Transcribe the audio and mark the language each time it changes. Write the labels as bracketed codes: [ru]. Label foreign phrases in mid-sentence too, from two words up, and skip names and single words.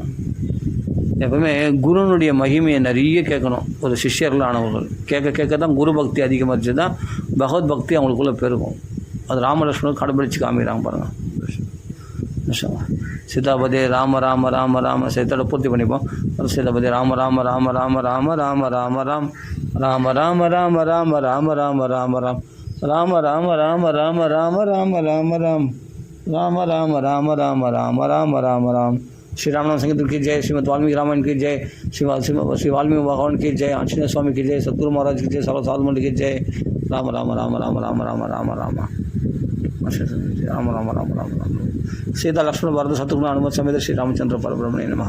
[ta] எப்பவுமே குருனுடைய மகிமையை நிறைய கேட்கணும். ஒரு சிஷ்யர்கள் ஆனவர்கள் கேட்க தான் குரு பக்தி அதிகமாகிடுச்சு தான் பகவத் பக்தி அவங்களுக்குள்ளே பெருகும். அது ராமலக்ஷ்மணர் கடைபிடிச்சு காமிக்கிறாங்க பாருங்கள். சீதாபதி ராம ராம ராம ராம. சீதோட பூர்த்தி பண்ணிப்போம். சீதாபதி ராம ராம ராம ராம ராம ராம ராம ராம் ராம ராம ராம ராம ராம ராம ராம ராம் ராம ராம ராம ராம ராம ராம ராம ராம் ராம ராம ராம ராம ராம ராம ராம ராம். [hi] श्री रामनाम संगीत की जय, श्रीमद वाल्मीकि रामायण की जय, श्री वाल्मीकि भगवान की जय, आंजनेय स्वामी की जय, सतगुरु महाराज की जय, सर्व साधु मंडली की जय. राम राम राम राम राम राम राम राम राम राम राम राम राम. [sa] सीता लक्ष्मण भरत शत्रुघ्न हनुमत समेत श्री रामचंद्र परब्रह्मणे नमः.